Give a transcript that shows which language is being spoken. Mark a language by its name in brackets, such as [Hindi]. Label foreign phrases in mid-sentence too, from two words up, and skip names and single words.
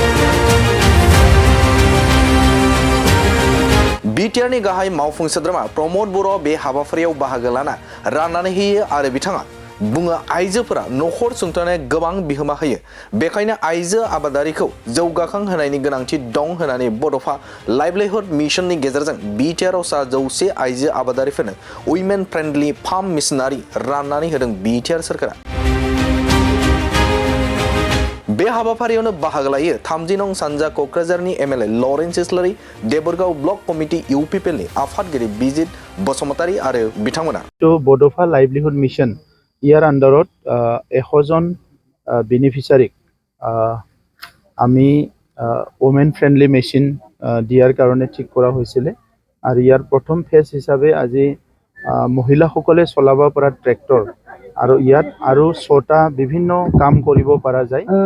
[Bodo] बिटिआरनि गाहाय मावफुं सोद्रोमा प्रमद बर' बे हाबाफारियाव बाहागो लाना राननानै होयो आरो बिथाङा बुङो आइजोफोरा नखर सुंथानाय गोबां बिहोमा होयो बेखायनो आइजो आबादारिखौ जौगाखां होनायनि गोनांथि दं होननानै बड'फा लाइभलिहुड मिशननि गेजेरजों बिटिआरआव सा 100 आइजो आबादारिफोरनो उइमेन फ्रेन्डलि फार्म मेशिनारि राननानै होदों बिटिआर सरकारा। बे हाबाफारियावनो बाहागो लायो 30 नं सानजा क'क्राझारनि एमएलए लरेन्स इस्लारि, देबोरगाव ब्लक कमिटि इउपिपिएलनि आफादगिरि बिजित बसुमतारी आरो बिथांमोना। [Assamese] बड'फा लाइभलिहुड मिशन ইয়াৰ আন্ডাৰত 100জন বেনিফিচিয়াৰীক আমি ওমেন ফ্ৰেণ্ডলি মেচিন দিয়াৰ কাৰণে ঠিক কৰা হৈছিলে আৰু ইয়াৰ প্ৰথম ফেজ হিচাপে আজি মহিলাসকলে চলাব পৰা ট্ৰেক্টৰ আৰু ইয়াত আৰু 6টা বিভিন্ন কাম কৰিব পৰা যায়।